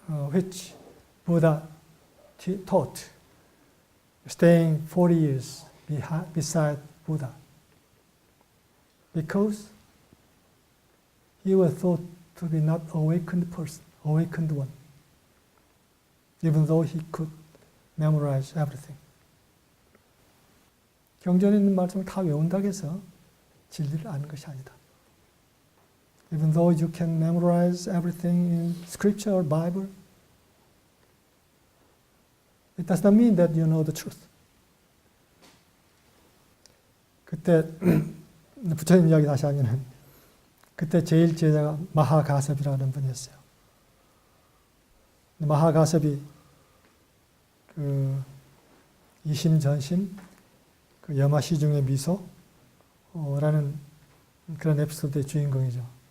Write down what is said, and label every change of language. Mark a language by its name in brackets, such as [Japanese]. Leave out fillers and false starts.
[English] which Buddha taught, staying 40 years beside Buddha, because he was thought to be not awakened person, awakened one, even though he could memorize everything. [Korean] 경전에 있는 말씀을 다 외운다고 해서 진리를 아는 것이 아니다. [English] Even though you can memorize everything in scripture or Bible, it does not mean that you know the truth. [Korean] 그때 부처님 이야기 다시 하면은 그때 제일 제자가 마하가섭이라는 분이었어요. 마하가섭이 그 이심전심, 그 여마시중의 미소라는 그런 에피소드의 주인공이죠.